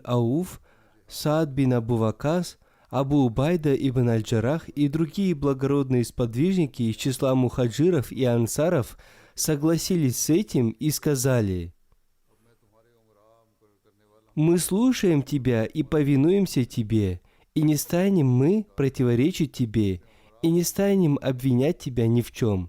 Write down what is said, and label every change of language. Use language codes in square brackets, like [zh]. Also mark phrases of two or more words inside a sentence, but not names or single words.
[ru] Ауф, Саад бин Абу Вакас, Абу Убайда ибн Аль-Джарах и другие благородные сподвижники из числа мухаджиров и ансаров согласились с этим и сказали: «Мы слушаем тебя и повинуемся тебе, и не станем мы противоречить тебе, и не станем обвинять тебя ни в чем».